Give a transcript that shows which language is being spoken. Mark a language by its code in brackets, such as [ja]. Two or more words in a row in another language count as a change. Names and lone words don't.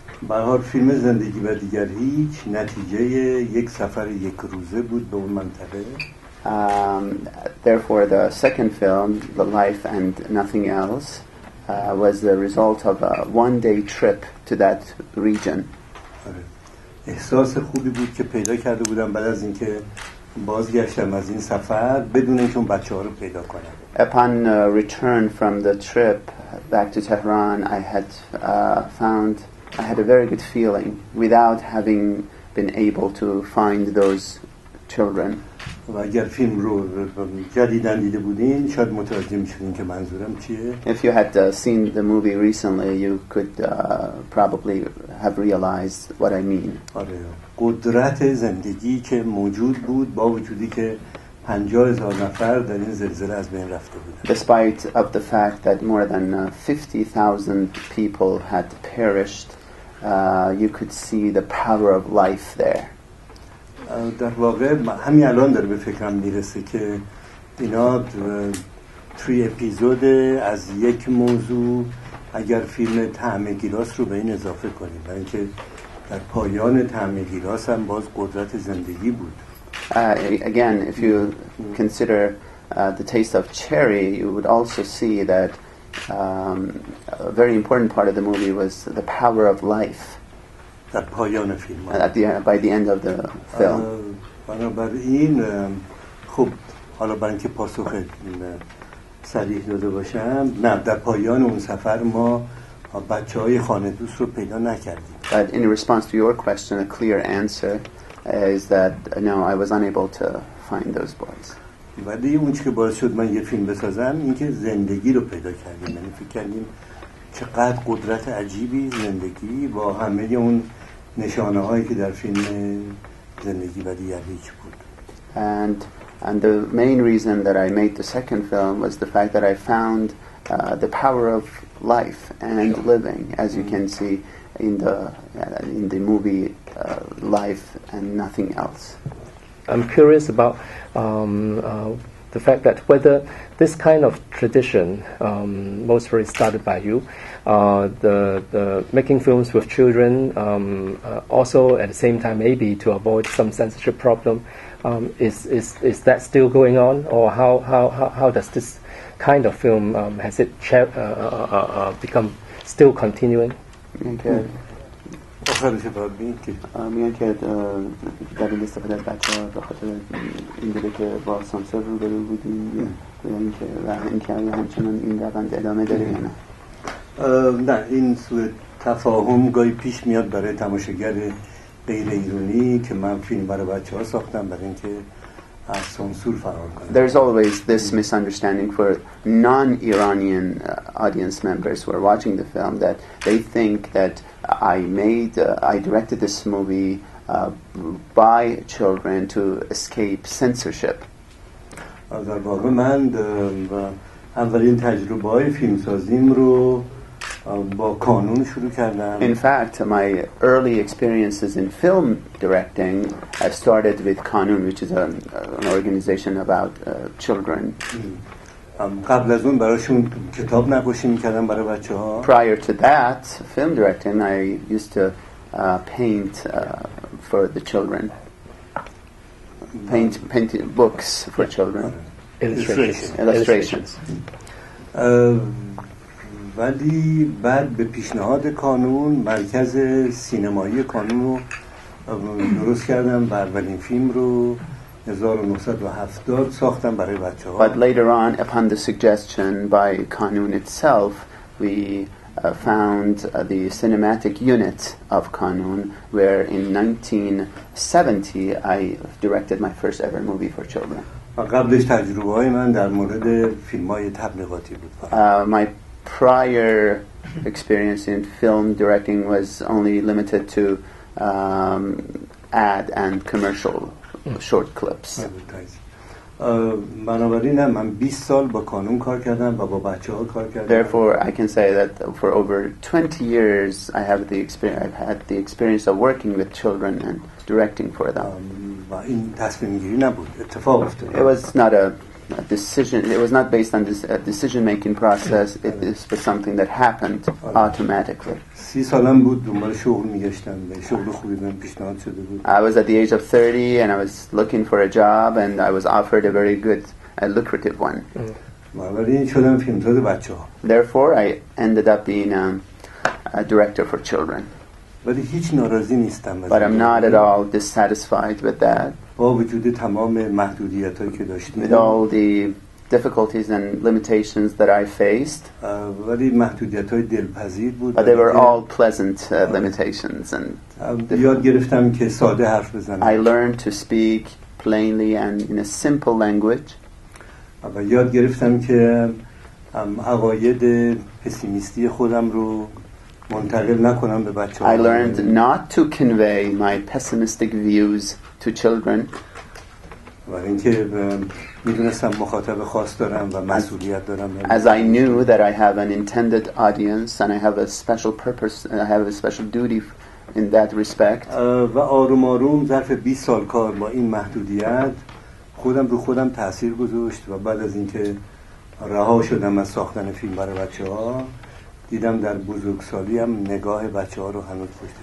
[en] Therefore, the second film, The Life and Nothing Else, was the result of a one-day trip to that region. [fa] احساس خوبی بود که پیدا کرده بودم بعد از اینکه بازگشتم از این سفر بدون اینکه اون بچه‌ها رو پیدا کنم. [en] Upon return from the trip back to Tehran, I had a very good feeling without having been able to find those children. [fa] و اگر فیلم رو جدیداً دیده بودین شاید متوجه می‌شدین که منظورم چیه. [en] If you had seen the movie recently, you could probably have realized what I mean. [fa] آره، قدرت زندگی که موجود بود با وجودی که 50,000 نفر در این زلزله از بین رفته بودن. [en] Despite of the fact that more than 50,000 people had perished, you could see the power of life there. [fa] در واقع همین الان داره به فکرم میرسه که اینا 3 اپیزود از یک موضوع اگر فیلم طعم گیلاس رو به این اضافه کنیم، برای اینکه در پایان طعم گیلاس هم باز قدرت زندگی بود. [en] Again, if you consider the taste of cherry, you would also see that a very important part of the movie was the power of life. [fa] در پایان فیلم [en] by the end of the film. [fa] بنابراین خب حالا برای اینکه پاسخ صریح داده باشم، نه در پایان اون سفر ما بچه‌های خانه دوست رو پیدا نکردیم. [en] But in response to your question, a clear answer is that no, I was unable to find those boys. [fa] ولی اون چیزی که باعث شد من یه فیلم بسازم این که زندگی رو پیدا کردیم، یعنی فکر کردیم چقدر قدرت عجیبی زندگی با همه اون نشانه هایی که در فیلم زندگی و دیگر هیچ بود. [en] And the main reason that I made the second film was the fact that I found the power of life and living, as you can see in the movie Life and Nothing Else. I'm curious about the fact that whether this kind of tradition, mostly started by you, the making films with children, also at the same time maybe to avoid some censorship problem, is that still going on, or how does this kind of film has it become still continuing? Okay. [fa] میگن که دلیل استفاده از بچه ها به خاطر این بوده که با سانسور روبرو بودیم و اینکه همچنان این روند ادامه داره یا نه؟ نه، این سوء تفاهم گاهی پیش میاد برای تماشاگر غیر ایرانی که من فیلم برای بچه ها ساختم برای اینکه از سانسور فرار کنم. [en] There's always this misunderstanding for non-Iranian audience members who are watching the film that they think that I directed this movie by children to escape censorship. [fa] در واقع من اولین تجربه‌های فیلمسازیم رو با کانون شروع کردم. [en] In fact, my early experiences in film directing have started with Kanun, which is an organization about children. [fa] قبل از اون براشون کتاب نقاشی می‌کردم برای بچه‌ها. [en] Prior to that, film directing, I used to paint for the children. Paint books for children. Illustrations. [fa] ولی بعد به پیشنهاد کانون مرکز سینمایی کانون رو درست کردم و اولین فیلم رو 1970 ساختم برای بچه‌ها. [en] But later on, upon the suggestion by Kanun itself, we found the cinematic unit of Kanun, where in 1970 I directed my first ever movie for children. [fa] قبلش تجربه‌های من در مورد فیلم‌های تبلیغاتی بود. [en] My prior experience in film directing was only limited to ad and commercial short clips. [fa] بنابراین من 20 سال با کانون کار کردم و با بچه‌ها کار کردم. [en] Therefore, I can say that for over 20 years I have I've had the experience of working with children and directing for them. [fa] و این تصمیم گیری نبود، اتفاق افتاد. [en] It was not a decision. It was not based on a decision-making process. It was something that happened automatically. [fa] 30 سالم بود دنبال شغل میگشتم و شغل خوبی بهم پیشنهاد شده بود. [en] I was at the age of 30 and I was looking for a job and I was offered a very good, lucrative one. [fa] بنابراین شدم فیلمساز بچه‌ها. [en] Therefore, I ended up being a director for children. [fa] ولی هیچ ناراضی نیستم. [en] But I'm not at all dissatisfied with that. [fa] با وجود تمام محدودیتایی که داشتیم. [en] With all the difficulties and limitations that I faced. [fa] ولی محدودیت‌های دلپذیر بود. [en] But they were all pleasant limitations and [fa] یاد گرفتم که ساده حرف بزنم. [en] I learned to speak plainly and in a simple language. [fa] و یاد گرفتم که عقاید پسیمیستی خودم رو منتقل نکنم به بچه‌ها. [en] I learned not to convey my pessimistic views to children. [fa] و اینکه میدونستم مخاطب خاص دارم و مسئولیت دارم. [en] As I knew that I have an intended audience and I have a special purpose and I have a special duty in that respect. [fa] و آروم آروم ظرف 20 سال کار با این محدودیت خودم تأثیر گذاشت و بعد از اینکه رها شدم از ساختن فیلم برای بچه‌ها دیدم در بزرگسالی هم نگاه بچه‌ها رو هنوز پشت.